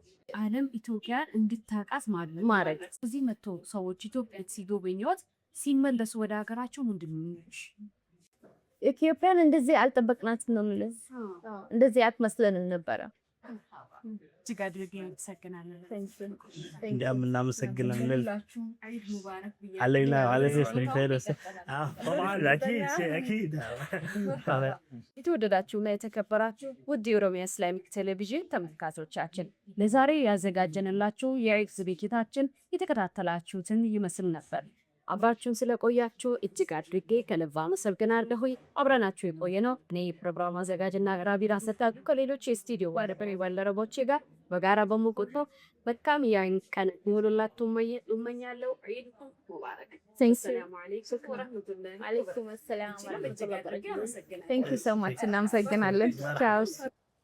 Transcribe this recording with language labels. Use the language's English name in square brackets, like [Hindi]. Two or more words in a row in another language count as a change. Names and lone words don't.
[Amharic] ዓለም ኢትዮጵያን እንድታውቃት ማድረግ። እዚህ መጥቶ ሰዎች ኢትዮጵያን ሲጎበኙት ሲመለሱ ወደ ሀገራቸው ምንድን ነው የሚሉሽ? ኢትዮጵያን እንደዚህ አልጠበቅናትም ነው የምልሽ። እንደዚህ አትመስለንም ነበረ። እጅግ አድርጌ አመሰግናለሁ። እንዲያም እናመሰግናለን። [Arabic] عيد مبارك ብያለሁ። علينا وعلى الخير طبعا اكيد [Amharic] የተወደዳችሁና የተከበራችሁ ውድ የኦሮሚያ ኢስላሚክ ቴሌቪዥን ተመልካቾቻችን ለዛሬ ያዘጋጀንላችሁ የዒድ ዝግጅታችን የተከታተላችሁትን ይመስል ነበር። አብራችሁን ስለቆያችሁ እጅግ አድርጌ ከልብ አመሰግናለሁ። አብረናችሁ የቆየነው እኔ ፕሮግራም አዘጋጅና አቅራቢ ራሰታ ከሌሎች የስቱዲዮ ባልደረቦቼ ጋር በጋራ በመቆጣ መልካም የዒድ ቀን ይሁንላችሁ እመኛለሁ። [Arabic] عيد مبارك። سلام عليكم ورحمة الله وعليكم السلام ورحمة الله وبركاته። [English] Thank you so much። [Amharic] እናመሰግናለን። ቻው።